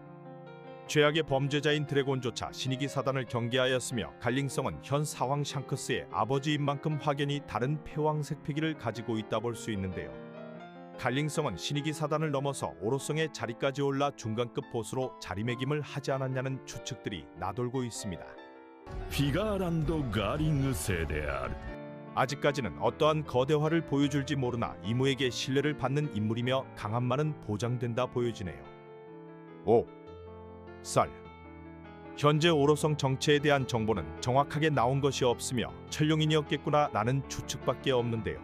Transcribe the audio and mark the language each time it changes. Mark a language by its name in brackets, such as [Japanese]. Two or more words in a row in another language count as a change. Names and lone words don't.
[Korean] 죄악의 범죄자인 드래곤조차 신이기 사단을 경계하였으며 갈링성은 현 사왕 샹크스의 아버지인 만큼 확연히 다른 패왕색 패기를 가지고 있다 볼 수 있는데요. 갈링성은 신이기 사단을 넘어서 오로성의 자리까지 올라 중간급 보스로 자리매김을 하지 않았냐는 추측들이 나돌고 있습니다. [Japanese] フィガーランド・ガーリング星である [Korean] 아직까지는 어떠한 거대화를 보여줄지 모르나 이무에게 신뢰를 받는 인물이며 강함만은 보장된다 보여지네요. 5. 썰 현재 오로성 정체에 대한 정보는 정확하게 나온 것이 없으며 천룡인이었겠구나 라는 추측밖에 없는데요.